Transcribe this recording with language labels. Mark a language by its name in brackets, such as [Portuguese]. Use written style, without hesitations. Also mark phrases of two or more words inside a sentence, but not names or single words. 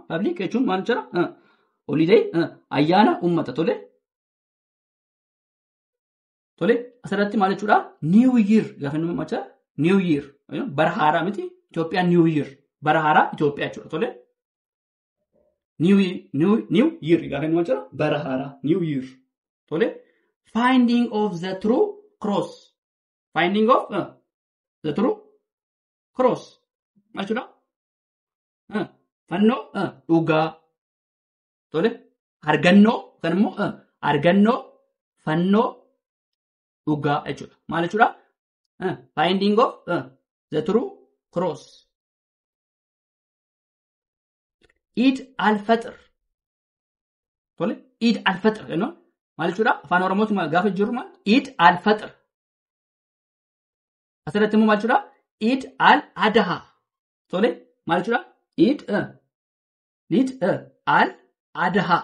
[Oromo] Public jechuun maal jechuudha? Holiday ayyaana uummata. Tole asirratti maal jechuudha? New Year gaafa inni macha New Year bara haaraa miti Itoophiyaan New Year bara haaraa Itoophiyaa jechuudha. Tole New Year gaafa inni maal jechuudha? Bara haaraa New Year. [English] Tole finding of the true cross. Finding of the true cross. [Oromo] Maal jechuudha? Fannoo dhugaa. Tole argannoo kan immoo argannoo fannoo dhugaa jechuudha. Maal jechuudha? [English] Finding of the true cross. [Oromo] Eid al-Fitr. Tole Eid al-Fitr jennu maal jechuudha? Afaan Oromootti maal gaafa jirru maal? Eid al-Fitr. Asirratti immoo maal jechuudha? Eid al-Adha. Tole maal jechuudha? Eid al-Adha.